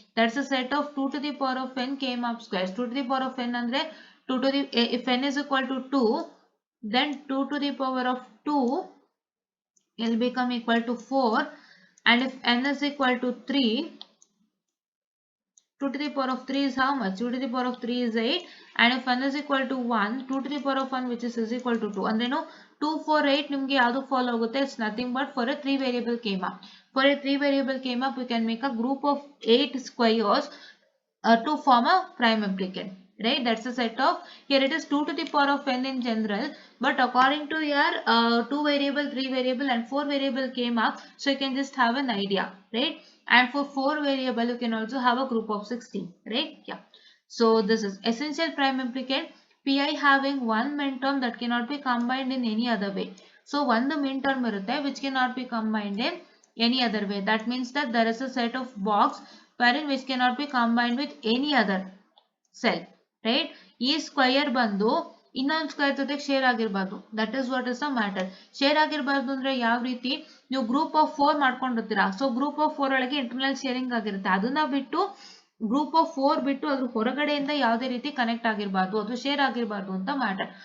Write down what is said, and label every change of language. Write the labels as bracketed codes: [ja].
[en] That's a set of 2 to the power of n k-map squares. 2 to the power of n [kn] andre [en] 2 to the, if n is equal to 2, then 2 to the power of 2 will become equal to 4, and if n is equal to 3, 2 to the power of 3 is how much? 2 to the power of 3 is 8, and if n is equal to 1, 2 to the power of 1 which is equal to 2. [kn] Andreno 2 4 8 ನಿಮಗೆ ಯಾವುದು follow ಆಗುತ್ತೆ? [en] It's nothing but for a 3 variable k-map. For a 3 variable k-map we can make a group of 8 squares to form a prime implicant, right? That's a set of, here it is 2 to the power of n in general, but according to your 2 variable, 3 variable and 4 variable k-map, so you can just have an idea, right? And for 4 variable you can also have a group of 16, right? Yeah. So this is essential prime implicant, pi having one min term that cannot be combined in any other way. So one the min term [kn] irutte [en] which cannot be combined in any other way. That means that there is a set of box wherein which cannot be combined with any other cell, right? [kn] ಈ square ಬಂದು ಇನ್ನೊಂದು square ಜೊತೆ share ಆಗಿರಬಾರ್ದು. [en] That is what is the matter. [kn] Share ಆಗಿರಬಾರ್ದು ಅಂದ್ರೆ ಯಾವ ರೀತಿ? ನೀವು group of 4 ಮಾಡ್ಕೊಂಡಿರ್ತೀರಾ. So group of 4 ಒಳಗೆ internal sharing ಆಗಿರುತ್ತೆ. ಅದನ್ನ ಬಿಟ್ಟು ಗ್ರೂಪ್ ಆಫ್ 4 ಬಿಟ್ಟು ಅದ್ರ ಹೊರಗಡೆಯಿಂದ ಯಾವುದೇ ರೀತಿ ಕನೆಕ್ಟ್ ಆಗಿರಬಾರ್ದು, ಅದು ಶೇರ್ ಆಗಿರಬಾರ್ದು ಅಂತ ಮ್ಯಾಟರ್.